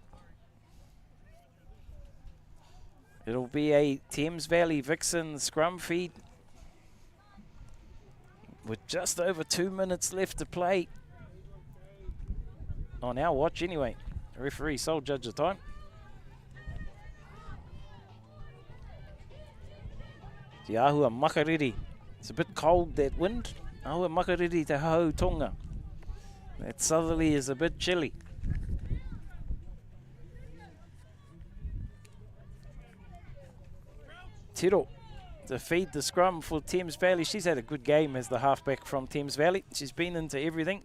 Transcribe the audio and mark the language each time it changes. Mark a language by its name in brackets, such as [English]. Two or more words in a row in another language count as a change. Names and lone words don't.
[English] It'll be a Thames Valley Vixen scrum feed with just over 2 minutes left to play. On our watch anyway. The referee sole judge of time. [Māori] Te ahua makariri. [English] It's a bit cold, that wind. [Māori] Ahua makariri te hau tonga. [English] That southerly is a bit chilly. Tiro to feed the scrum for Thames Valley. She's had a good game as the halfback from Thames Valley. She's been into everything.